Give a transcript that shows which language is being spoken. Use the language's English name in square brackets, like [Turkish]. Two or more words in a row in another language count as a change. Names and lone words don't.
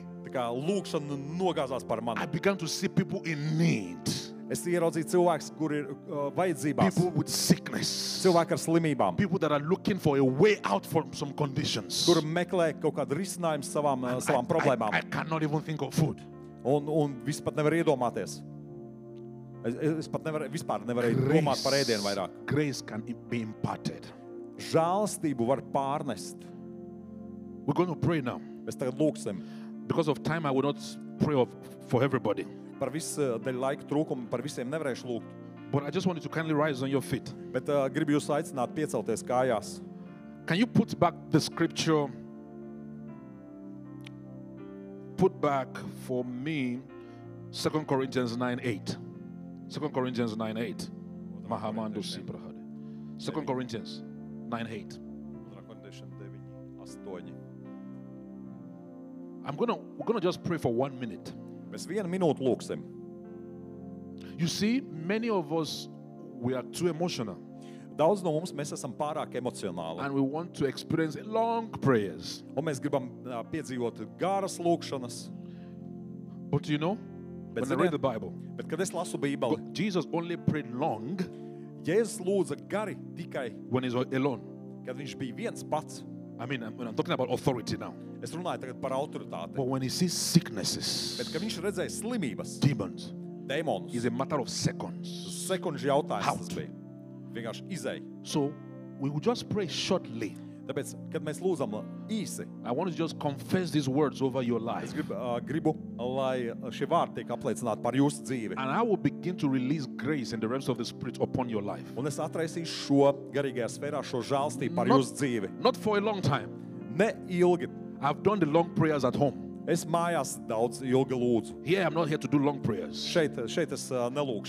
[Latvian] Tā kā lūkšana nogāzās par [English] I [Latvian] mani. [English] began to see people in need, [Latvian] Es ieraudzīju cilvēkus, kur ir vajadzībās. [English] people with sickness, [Latvian] Cilvēki ar slimībām, [English] people that are looking for a way out from some conditions. [Latvian] kur meklē kaut kādu risinājumu savām problēmām. [English] I cannot even think of food. [Latvian] Un viss pat nevar iedomāties. Es pat vispār nevarēju domāt par ēdienu vairāk. [English] Grace can be imparted. [Latvian] Žēlstību var pārnest. [English] We're going to pray now. [Latvian] Mēs tagad lūksim. [English] Because of time, I will not pray for everybody. [Latvian] Par visu dēļ laika trūkumu, par visiem nevarēšu lūgt. [English] But I just want you to kindly rise on your feet. [Latvian] Bet gribu jūs aicināt piecelties kājās. [English] Can you put back the scripture? Put back for me 2 Corinthians 9:8. 2 Corinthians 9:8. Mahamando Sibrahade. 2 Corinthians 9:8. We're gonna just pray for 1 minute. [Latvian] Mēs 1 minūti lūksim. [English] You see, many of us, we are too emotional [Latvian] Daudz no mums mēs esam pārāk emocionāli. [English] and we want to experience long prayers. [Latvian] Un mēs gribam piedzīvot garas lūkšanas. [English] But you know, [Latvian] Bet, [English] when I read the Bible, [Latvian] bet kad es lasu Bībeli, [English] God- Jesus only prayed long [Latvian] Jēzus lūdza gari tikai, [English] when he's alone. [Latvian] kad viņš bija viens pats. [English] I mean, when I'm talking about authority now. [Latvian] Es runāju tagad par autoritāti. [English] But when he sees sicknesses, [Latvian] Bet, kad viņš redzēja slimības, [English] demons, [Latvian] dēmonus, [English] it's a matter of seconds. [Latvian] sekundžu jautājums [English] Out. [Latvian] tas bija. Vienkārši izēja. [English] So we will just pray shortly. [Latvian] Tāpēc, kad mēs lūdzam īsi, [English] I want you to just confess these words over your life. [Latvian] es gribu, lai šie vārdi tiek apliecināti par jūsu dzīvi. [English] And I will begin to release grace in the realms of the Spirit upon your life. [Latvian] Un es atraisīšu šo garīgajā sfērā, šo žēlstību par [English] Not- [Latvian] jūsu dzīvi. [English] Not for a long time. [Latvian] Ne ilgi. [English] I've done the long prayers at home. [Latvian] Es mājās daudz ilgi lūdzu. [English] Here, I'm not here to do long prayers. [Latvian] Šeit es nelūkšu